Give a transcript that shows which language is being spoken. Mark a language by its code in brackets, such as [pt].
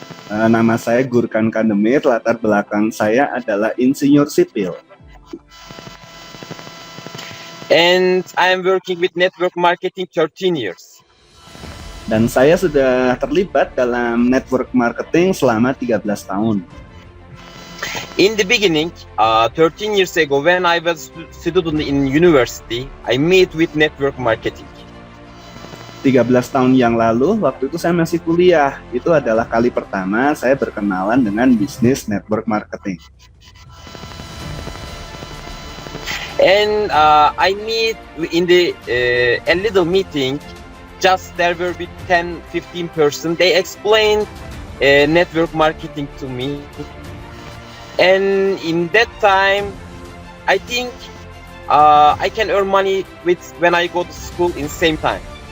[id] Nama saya Gurkan Kandemir, latar belakang saya adalah insinyur sipil. [en] And I am working with network marketing 13 years. [id] Dan saya sudah terlibat dalam network marketing selama 13 tahun. [en] In the beginning, 13 years ago, when I was student in university, I met with network marketing. [id] 13 tahun yang lalu, waktu itu saya masih kuliah. Itu adalah kali pertama saya berkenalan dengan bisnis network marketing. [en] And I meet in the a little meeting. Just there were with 10-15 person. They explained network marketing to me. And in that time, I think I can earn money with when I go to school in same time.